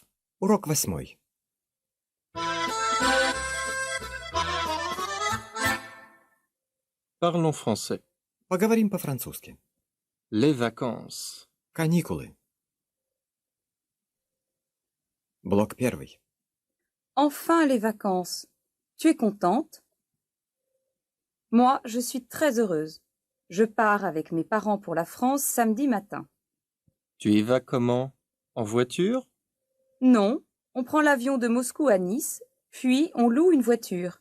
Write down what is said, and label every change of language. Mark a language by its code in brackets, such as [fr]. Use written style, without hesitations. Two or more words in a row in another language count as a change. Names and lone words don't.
[ru] Урок 8. [fr] Parlons français. [ru] Поговорим по-французски. [fr] Les vacances. [ru] Каникулы. Блок 1. [fr] Enfin les vacances. Tu es contente? Moi, je suis très heureuse. Je pars avec mes parents pour la France samedi matin. Tu y vas comment? En voiture? Non, on prend l'avion de Moscou à Nice, puis on loue une voiture.